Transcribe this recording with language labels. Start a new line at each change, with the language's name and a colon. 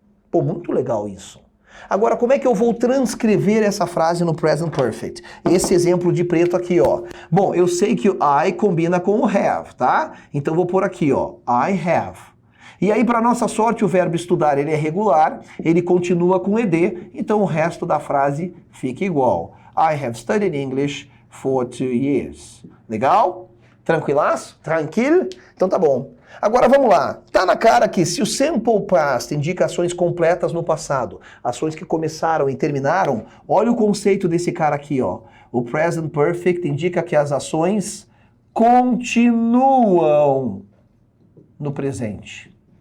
Portuguese: Pô, muito legal isso. Agora, como é que eu vou transcrever essa frase no Present Perfect? Esse exemplo de preto aqui, ó. Bom, eu sei que o I combina com o have, tá? Então vou pôr aqui, ó.
English: I have.
Portuguese: E aí, para nossa sorte, o verbo estudar ele é regular, ele continua com ed, então o resto da frase fica igual.
English: I have studied English for 2 years.
Portuguese: Legal? Tranquilaço? Tranquilo? Então tá bom. Agora vamos lá. Tá na cara que se o Simple Past indica ações completas no passado, ações que começaram e terminaram, olha o conceito desse cara aqui, ó. O Present Perfect indica que as ações continuam no presente.